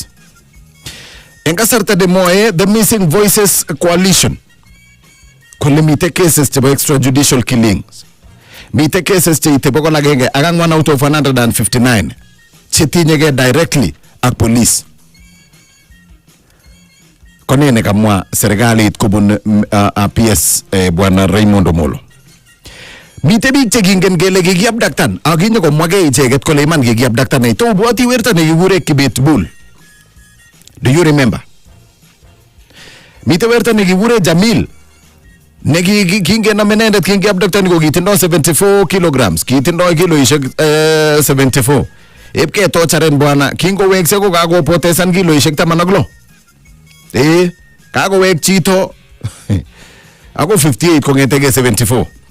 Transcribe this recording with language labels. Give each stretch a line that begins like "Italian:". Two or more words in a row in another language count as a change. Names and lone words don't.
Kalenjin: En kasarta de moe the Missing Voices Coalition kole mite cases chebo
English: extrajudicial killings,
Kalenjin: mite cases che ite bokol agenge agangwan
English: out of 159
Kalenjin: che tinyegei directly ak police. Konene kamwa serikalit kobun PS bwana Raymond Omolo. Mite biik che kingen kele kikiabdaktan akinyo komwage icheget kole iman kikiabdaktan ito ubwati werto nekikure Kibet Bull.
English: Do you remember?
Kalenjin: Mite werto nekikure Jamil nekingen amenendet kikiabdaktan ko kitindo 74 kilograms, kitindo kiloishek 74. Epke tocharen bwana kingowekse ko kakopotesan kiloishek 16. Kakowek chito ako 58 kongetege 74.